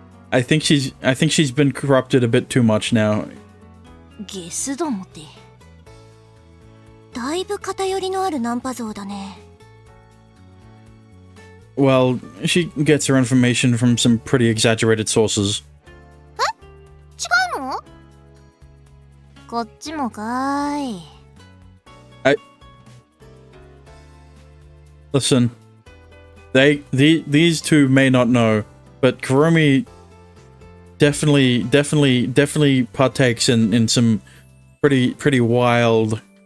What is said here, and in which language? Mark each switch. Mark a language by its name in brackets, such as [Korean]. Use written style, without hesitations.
[English] I think she's been corrupted a bit too much now. [Japanese] ゲスどもって。だいぶ偏りのあるナンパ像だね。 [English] Well, she gets her information from some pretty exaggerated sources. [Japanese] 違うの？こっちもかーい。 [English] Listen, these two may not know, but Kurumi definitely partakes in some pretty wild